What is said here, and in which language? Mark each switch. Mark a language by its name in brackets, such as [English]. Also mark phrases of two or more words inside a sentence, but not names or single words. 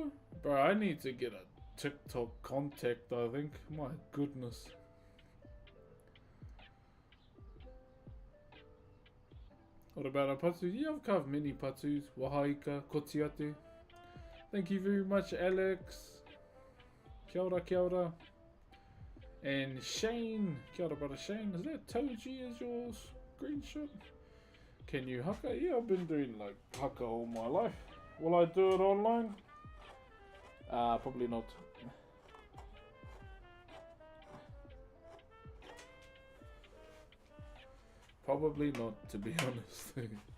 [English] Bro, I need to get a TikTok contact, I think. My goodness. What about a patu? Yeah, I've carved many patus. [Māori] Wahaika, kotiate. [English] Thank you very much, Alex. [Māori] Kia ora, kia ora. And Shane. Kia ora, [English] brother Shane. Is that Toji as your screenshot? Can you haka? Yeah, I've been doing like haka all my life. Will I do it online? Probably not. Probably not, to be honest.